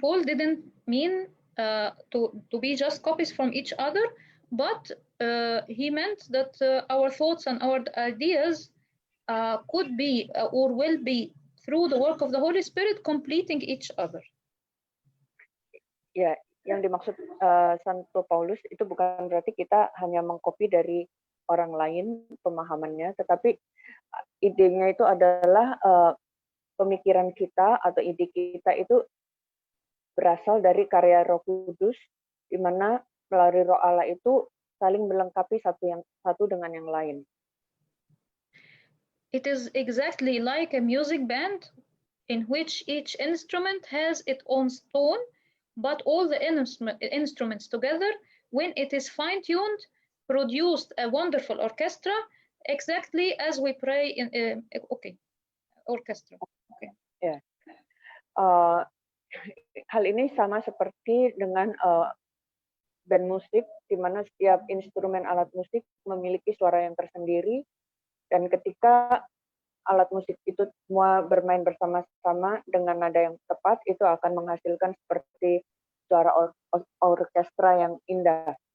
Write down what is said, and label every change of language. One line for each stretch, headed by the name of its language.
English: Paul didn't mean to be just copies from each other, but he meant that our thoughts and our ideas could be or will be through the work of the Holy Spirit, completing each other.
Indonesian: Ya, yang dimaksud Santo Paulus itu bukan berarti kita hanya mengcopy dari orang lain pemahamannya, tetapi idenya itu adalah pemikiran kita atau ide kita itu berasal dari karya Roh Kudus, di mana melalui Roh Allah itu saling melengkapi satu dengan yang lain.
English: It is exactly like a music band in which each instrument has its own tone, but all the instruments together, when it is fine-tuned, produced a wonderful orchestra, exactly as we pray in orchestra. Okay. Yeah.
Indonesian: Hal ini sama seperti dengan band musik, di mana setiap instrumen alat musik memiliki suara yang tersendiri, dan ketika alat musik itu semua bermain bersama-sama dengan nada yang tepat, itu akan menghasilkan seperti suara orkestra yang indah.